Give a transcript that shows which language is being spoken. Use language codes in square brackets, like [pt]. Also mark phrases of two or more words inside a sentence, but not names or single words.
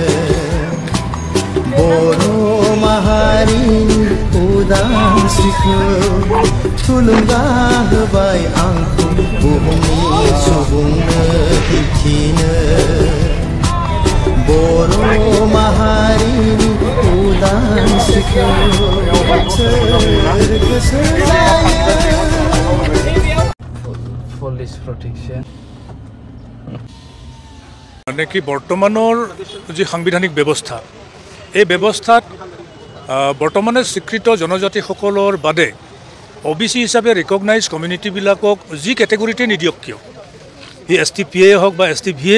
[brx] बर' माहारिनि उदांस्रिखौ थुलुंगा होबाय आंखौ बुहुमनि सुबुंनो दिन्थिनो बर' माहारिनि उदांस्रिखौ सोर गोसो जायो [en] police protection [as] মানে কি বৰ্তমানৰ যি সাংবিধানিক ব্যৱস্থা এই ব্যৱস্থাত বৰ্তমানে স্বীকৃত জনজাতিসকলৰ বাদে OBC হিচাপে [en] recognize community [as] যি কেটেগৰিতে নিদিয়ক কিয় ই STPA হওক বা STVA